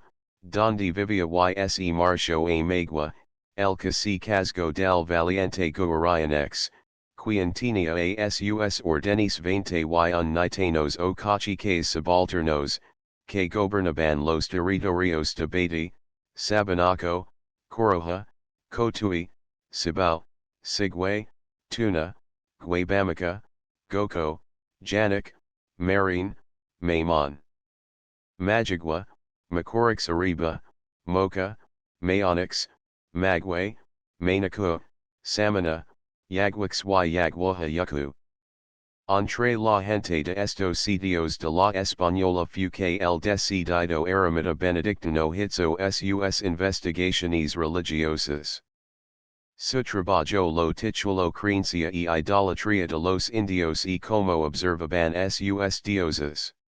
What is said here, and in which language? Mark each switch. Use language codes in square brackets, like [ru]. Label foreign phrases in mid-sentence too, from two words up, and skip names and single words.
[es] donde vivía y se marchó a Magua, el que se casgó del valiente Guarayanex, quien tenía a sus órdenes 21 nitanos o caciques subalternos, que gobernaban los territorios de Beatty, Sabanaco, Coroja, Cotuí, Cibao, Sigüe, Tuna, Guayabamica, Goco, Janak, Marin, Maymon, Majagua, Macorix Ariba, Mocha, Mayonix, Magway, Mainacu, Samana, Yaguix y Yaguaja Yucu. Entre la gente de estos sitios de la Española fue que el decidido eremita benedictino hizo sus investigaciones religiosas. Su trabajo lo tituló Creencia y Idolatría de los Indios y como observaban sus dioses.